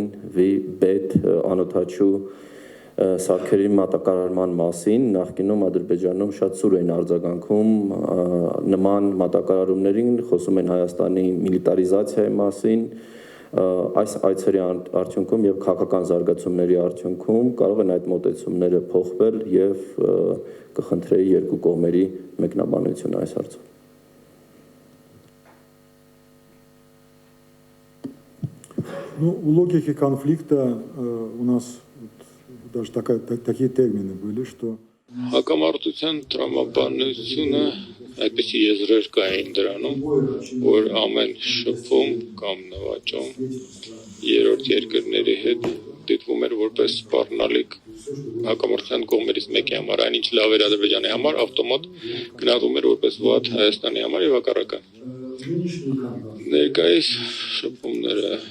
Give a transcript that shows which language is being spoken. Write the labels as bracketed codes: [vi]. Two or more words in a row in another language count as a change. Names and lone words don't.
[hy] վիբետ անօթաչու սարքերի մատակարարման մասին, նախկինում Ադրբեջանում շատ սուր էին արձագանքում նման մատակարարումներին, խոսում են Հայաստանի միլիտարիզացիայի մասին, այս այցերի արդյունքում եւ քաղաքական զարգացումների արդյունքում կարող են այդ մոտեցումները փոխվել եւ կխնդրեի երկու կողմերի մեկնաբանությունը այս հարցում։ [ru] Ну, у логики конфликта у нас даже такие термины были, что [hy] Հակամարտության տրամաբանությունը այդպիսի եզրեր կային դրանում, որ ամեն շփում կամ նվաճում երրորդ երկրների հետ դիտվում էր որպես սպառնալիք հակամարտության կողմերից մեկի համար, այնինչ լավ էր Ադրբեջանի համար, ավտոմատ գնահատվում էր որպես վատ Հայաստանի համար եւ հակառակը։ Ներկայիս շփումները